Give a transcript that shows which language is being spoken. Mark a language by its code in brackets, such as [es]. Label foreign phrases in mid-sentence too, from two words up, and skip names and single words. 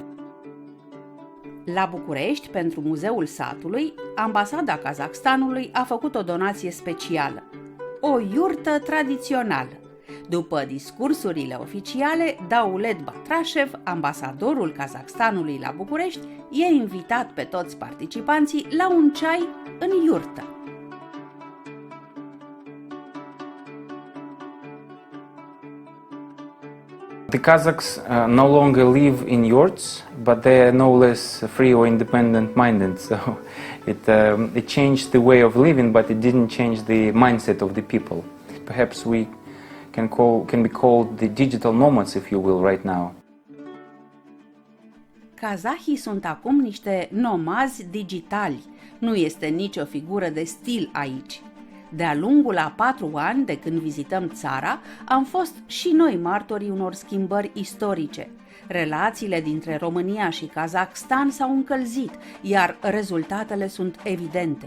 [ro] La București, pentru Muzeul Satului, Ambasada Kazahstanului a făcut o donație specială, o iurtă tradițională. După discursurile oficiale, Daulet Batrashev, ambasadorul Kazahstanului la București, i-a invitat pe toți participanții la un ceai în iurtă. [en] The Kazakhs no longer live in yurts, but they are no less free or independent-minded. So it changed the way of living, but it didn't change the mindset of the people. Perhaps we can be called the digital nomads, if you will, right now. [ro] Kazahii sunt acum niște nomazi digitali. Nu este nicio figură de stil aici. De-a lungul a 4 ani de când vizităm țara, am fost și noi martorii unor schimbări istorice. Relațiile dintre România și Kazahstan s-au încălzit, iar rezultatele sunt evidente.